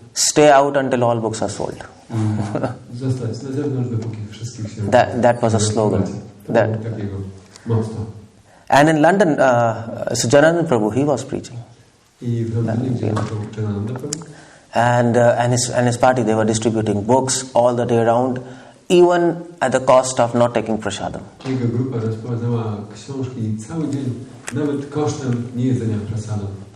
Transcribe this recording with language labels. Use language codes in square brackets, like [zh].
[en] Stay out until all books are sold. [pl] Zostać na zewnątrz, dopóki wszystkich się... [en] That was a slogan. [pl] Takiego motto. [en] And in London, so Jananand Prabhu, he was preaching. [pl] I w Londynie, gdzie nauczał Janananda Prabhu. [en] And his party, they were distributing books all the day around, even at the cost of not taking prasadam. [pl] Jego grupa rozprowadzała książki cały dzień, nawet kosztem niejedzenia prasadam.